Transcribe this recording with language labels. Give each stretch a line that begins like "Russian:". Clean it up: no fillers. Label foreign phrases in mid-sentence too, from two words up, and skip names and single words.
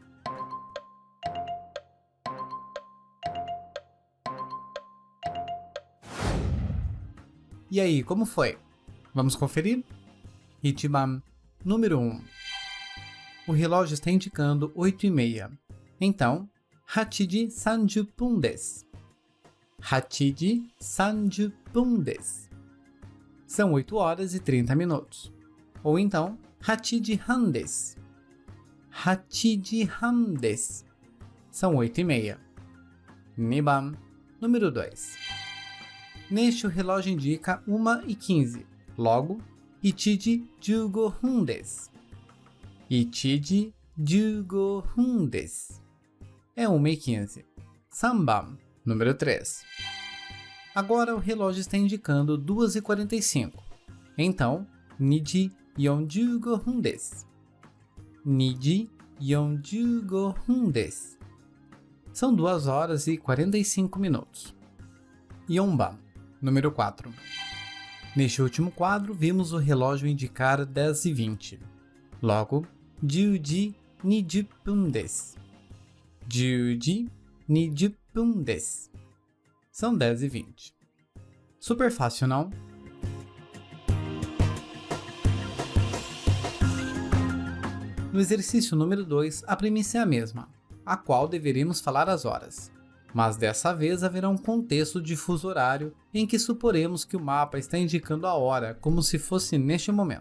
Portuguese: E aí, como foi? Vamos conferir? Ichiban número 1. O relógio está indicando 8:30.
Japanese: Então, 8 時30分です。8時30分です。
Portuguese: São 8 horas e 30 minutos. Ou então,
Japanese: 8 時半です。8時半です。São 8:30.
Portuguese: Niban número 2. Neste, o relógio indica 1:15, logo,
Japanese: 1 時15分です。1時15分です。
Portuguese: É 1:15. Sanban, número 3. Agora o relógio está indicando 2:45. Então,
Japanese: 2時45分です。 2時45分です.
Portuguese: São 2 horas e 45 minutos. 4番, número 4. Neste último quadro, vimos o relógio indicar 10h20.
Japanese: Logo, 10 時20分です. 10時20分です.
Portuguese: São 10h20. Super fácil, não? No exercício número 2, a premissa é a mesma, a qual deveremos falar as horas. Mas dessa vez haverá um contexto de fuso horário em que suporemos que o mapa está indicando a hora como se fosse neste momento.